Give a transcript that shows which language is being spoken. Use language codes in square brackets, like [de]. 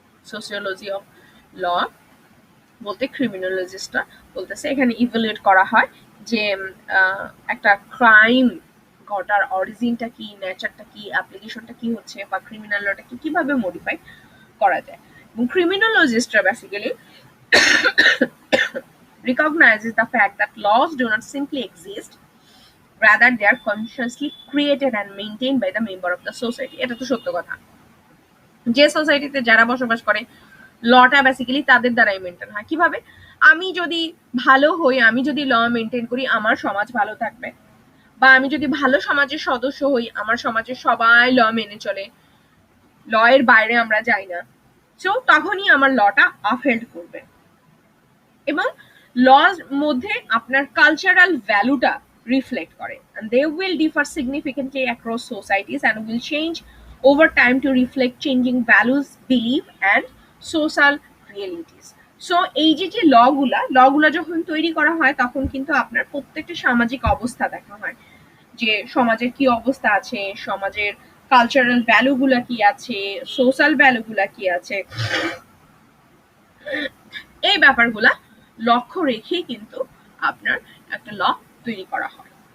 [bn] Sociology of law বলতে ক্রিমিনোলজিস্টরা বলতেছে এখানে ইভ্যালুয়েট করা হয় যে একটা ক্রাইম ঘটার অরিজিনটা কি, নেচারটা কি, অ্যাপ্লিকেশনটা কি হচ্ছে, বা ক্রিমিনাল লটা কি, কিভাবে মডিফাই করা যায়। এবং ক্রিমিনোলজিস্টরা basically [en] recognizes the fact that laws do not simply exist, rather they are consciously created and maintained by the member of the society. [bn] এটা তো সত্য কথা, যে সোসাইটিতে যারা বসবাস করে লটা বেসিক্যালি তাদের দ্বারাই মেনটেন হয়। কিভাবে? আমি যদি ভালো হই, আমি যদি ল মেনটেন করি, আমার সমাজ ভালো থাকবে, বা আমি যদি ভালো সমাজের সদস্য হই, আমার সমাজের সবাই ল মেনে চলে, ল এর বাইরে আমরা যাই না, সো তখনই আমার লটা আপহেল্ড করবে। এবং লর মধ্যে আপনার কালচারাল ভ্যালুটা রিফ্লেক্ট করে, [en] and they will differ significantly across societies and will change over time to reflect changing values, belief and social realities. [bn] So এই যে যে লগুলা যখন তৈরি করা হয় তখন কিন্তু আপনার প্রত্যেকটা সামাজিক অবস্থা দেখা হয়, যে সমাজের কি অবস্থা আছে, সমাজের কালচারাল ভ্যালুগুলা কি আছে, সোশ্যাল ভ্যালুগুলা কি আছে, এই ব্যাপারগুলা লক্ষ্য রেখেই কিন্তু আপনার একটা ল তৈরি করা হয়।